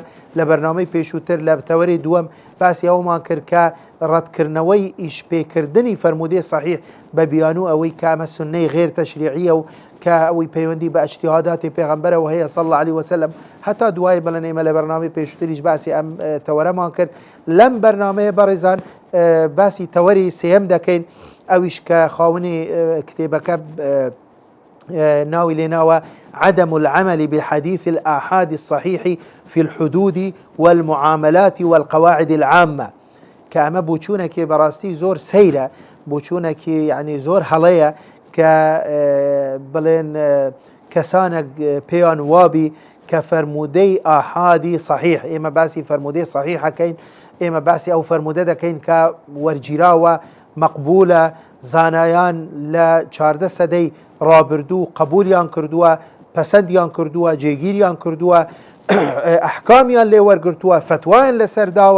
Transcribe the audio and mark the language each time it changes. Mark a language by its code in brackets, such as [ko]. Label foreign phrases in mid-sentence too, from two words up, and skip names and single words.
[ckb] لە بەرنامەی پێشووتر لە تەوەری دووەم باسی ئەومان کرد کە ڕەتکردنەوەی ئیشپێکردنی فەرمودەی صحیح بە بیان و ئەوەی کە ئەمە سونەی غێر تەشریعیە و کە ئەوەی پەیوەندی بە ئیجتیهاداتی پێغەمبەرەوە هەیە [ar] صلی الله علیه وسلم. [ckb] هەتا دوای بڵێن ئێمە لە بەرنامەی پێشووتریش باسی ئەم تەوەرەمان کرد. لەم بەرنامەیە بەڕێزان باسی تەوەری سێەم دەکەین، ئەویش کە خاوەنی کتێبەکە ناوی لێناوە [ar] عدم العمل بحديث الآحاد الصحيح في الحدود والمعاملات والقواعد العامة. [ckb] کە ئەمە بۆچوونێکی بەڕاستی زۆر سەیرە، بۆچوونێکی یعنی زۆر هەڵەیە کە بڵێن کەسانێک پێیان وابی کە فەرمودەی ئاحادی صحیح، ئێمە باسی فەرمودەی صحیح ئەکەین، ئێمە باسی ئەو فەرمودە دەکەین کە وەرگیراوە، مەقبولە، زانایان لە 14 سەدەی ڕابردوو قبولیان کردووە، پەسەندیان کردووە، جێگیریان کردووە، ئەحکامیان لێ وەرگرتووە، فتوایان لەسەرداوە.